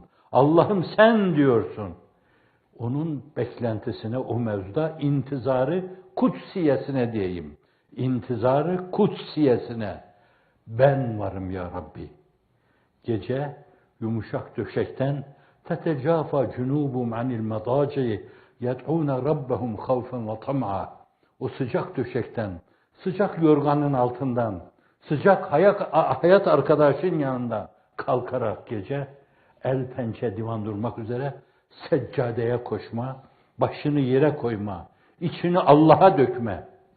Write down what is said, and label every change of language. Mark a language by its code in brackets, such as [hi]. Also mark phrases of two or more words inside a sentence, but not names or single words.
[tr] Allah'ım sen diyorsun. Onun beklentisine, o mevzuda intizarı kutsiyesine diyeyim. İntizarı kutsiyesine. Ben varım ya Rabbi. Gece yumuşak döşekten [ar] فَتَجَافَى جُنُوبُمْ عَنِ الْمَضَاجِعِ يَدْعُونَ رَبَّهُمْ خَوْفًا وَطَمْعًا. [tr] O sıcak döşekten, sıcak yorganın altından, sıcak hayat arkadaşın yanında kalkarak gece el pençe divan durmak üzere seccadeye koşma, başını yere koyma, içini Allah'a dökme.